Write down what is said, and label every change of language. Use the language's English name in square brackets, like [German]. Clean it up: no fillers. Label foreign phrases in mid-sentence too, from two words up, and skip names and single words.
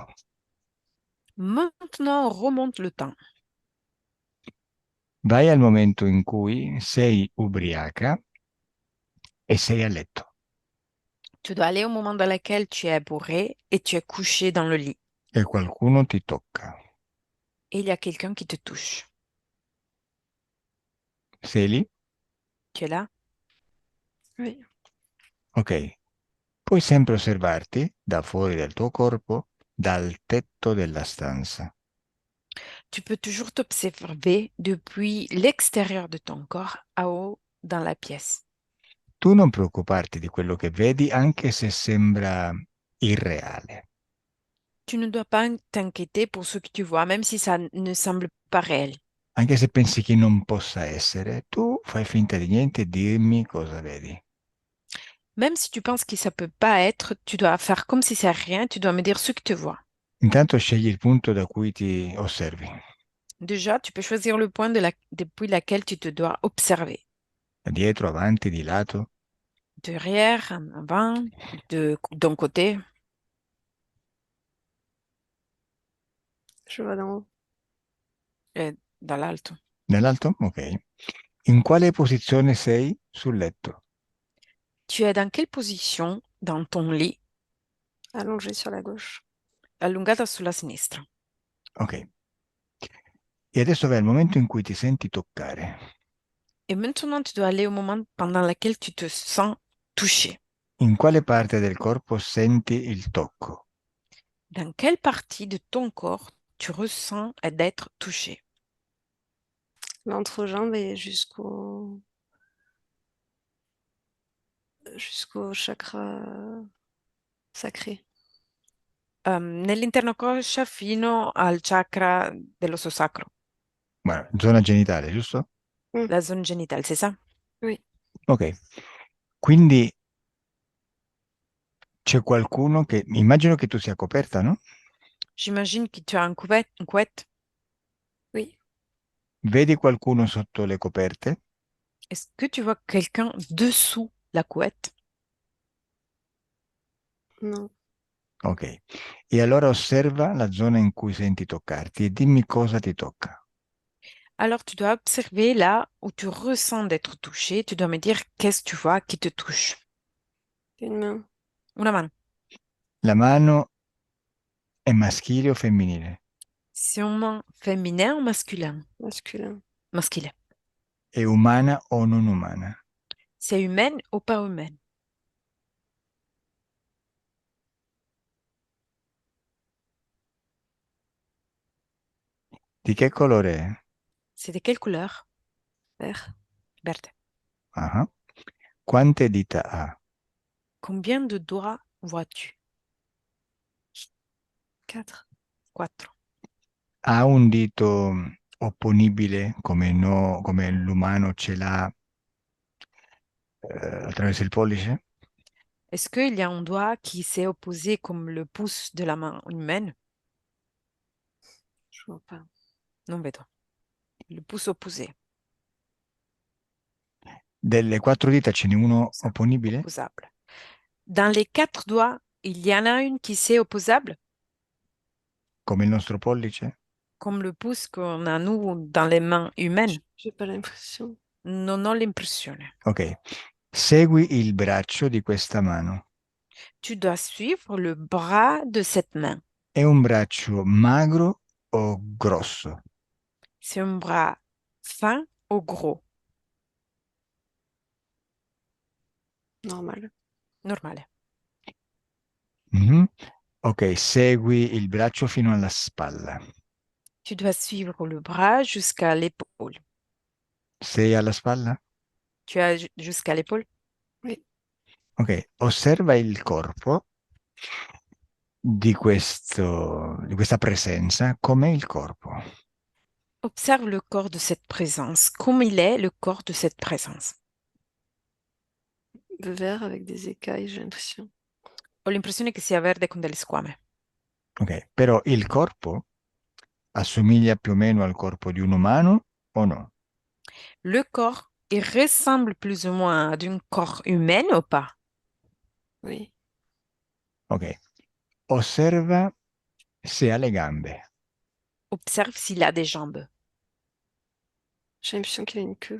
[French] Maintenant, on remonte le temps. [Italian] Vai al momento in cui sei ubriaca e sei a letto. [French] Tu dois aller au moment dans lequel tu es bourré et tu es couché dans le lit. [Italian] E qualcuno ti tocca. [French] Et il y a quelqu'un qui te touche. [Italian] Sei lì? [French] Tu es là? Oui. Ok. [Italian] Puoi sempre osservarti da fuori del tuo corpo, dal tetto della stanza. [French] Tu peux toujours t'observer depuis l'extérieur de ton corps à haut dans la pièce. [Italian] Tu non preoccuparti di quello che vedi, anche se sembra irreale. [French] Tu ne dois pas t'inquiéter pour ce que tu vois, même si ça ne semble pas réel. [Italian] Anche se pensi che non possa essere, tu fai finta di niente e dimmi cosa vedi. [French] Même si tu penses que ça peut pas être, tu dois faire comme si c'est rien, tu dois me dire ce que tu vois. [Italian] Intanto scegli il punto da cui ti osservi, [French] Déjà, tu peux choisir le point depuis lequel tu te dois observer. [Italian] da dietro, avanti, di lato. [French] Derrière, en avant, d'un côté, Je vois dans et dans l'alto. [Italian] Nell'alto? Ok. In quale posizione sei sul letto? [French] Tu es dans quelle position dans ton lit, allongé sur la gauche. [Italian] allungata sulla sinistra? Ok. E adesso vai al momento in cui ti senti toccare. [French] Et maintenant, tu dois aller au moment pendant lequel tu te sens touché. [Italian] In quale parte del corpo senti il tocco? [French] Dans quelle partie de ton corps tu ressens d'être touché? L'entrejambe et jusqu'au chakra sacré. [Italian] Nell'interno coscia fino al chakra dell'osso sacro, Guarda, zona genitale, giusto? Mm, [French] la zone génitale, c'est ça? oui, [Italian] Ok. Quindi c'è qualcuno che... Immagino che tu sia coperta, no? [French] J'imagine que tu as une couette. oui, [Italian] Vedi qualcuno sotto le coperte? [French] Est-ce que tu vois quelqu'un dessous la couette? non. Ok. [Italian] E allora osserva la zona in cui senti toccarti e dimmi cosa ti tocca. [French] Alors tu dois observer là où tu ressens d'être touché. Tu dois me dire qu'est-ce que tu vois qui te touche. Une main, [Italian] Una mano. La mano è maschile o femminile? [French] C'est une main féminin ou masculin? masculin. Masculin. [Italian] È umana o non umana? [French] C'est humaine ou pas humaine? [Italian] Di che colore è? [French] C'est de quelle couleur? Vert, Verte. [Italian] Ah. Quante dita ha? [French] Combien de doigts vois-tu? 4. [Italian] Quattro. Ha un dito opponibile come, come l'umano ce l'ha attraverso il pollice? [French] Est-ce qu'il y a un doigt qui s'est opposé comme le pouce de la main humaine? Je vois pas. [Italian] Non vedo. [French] Le pouce opposé. [Italian] Delle quattro dita ce n'è uno [French] Ça, [Italian] opponibile? [French] opposable. Dans les quatre doigts, il y en a une qui s'est opposable, [Italian] Come il nostro pollice? [French] comme le pouce qu'on a nous dans les mains humaines. J'ai pas l'impression. [Italian] Non ho l'impressione. Ok. Segui il braccio di questa mano. [French] Tu dois suivre le bras de cette main. [Italian] È un braccio magro o grosso? [French] C'est un bras fin ou gros? Normal. [Italian] Normale. Mhm. Ok, segui il braccio fino alla spalla. [French] Tu dois suivre le bras jusqu'à l'épaule. Sei alla spalla? Tu as jusqu'à l'épaule? Oui, [Italian] Ok, osserva il corpo di questa presenza, com'è il corpo? [French] Observe le corps de cette présence. Comme il est le corps de cette présence? vert avec des écailles, j'ai l'impression. [Italian] Ho l'impressione che sia verde con delle squame. Ok, però il corpo assomiglia più o meno al corpo di un umano o no? [French] Le corps, il ressemble plus ou moins à un corps humain ou pas? Oui, [Italian] Ok, osserva se ha le gambe. [French] Observe s'il a des jambes. j'ai l'impression qu'il a une queue.